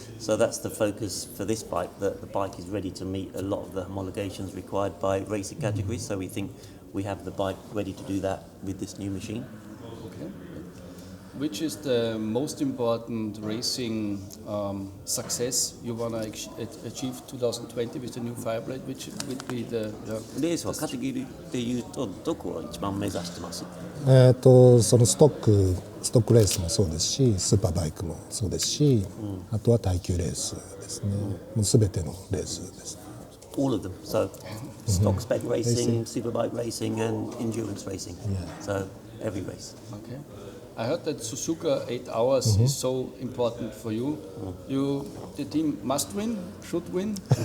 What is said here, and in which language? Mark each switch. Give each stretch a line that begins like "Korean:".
English: So that's the focus for this bike, that the bike is ready to meet a lot of the homologations required by racing categories. So we think we have the bike ready to do that with this new machine. Okay. Which is the most important racing success you want to achieve 2020 with the new Fireblade? Which would be the...
Japanese: レースはカテゴリーでいうとどこを一番目指してます？そのストックレースもそうですし、スーパーバイクもそうですし、あとは耐久レースですね。もうすべてのレースです。
English: All of them. So stock spec racing, superbike racing, and endurance racing. So every race. Okay. I heard that Suzuka 8 hours is so important for you. The team must win, should win.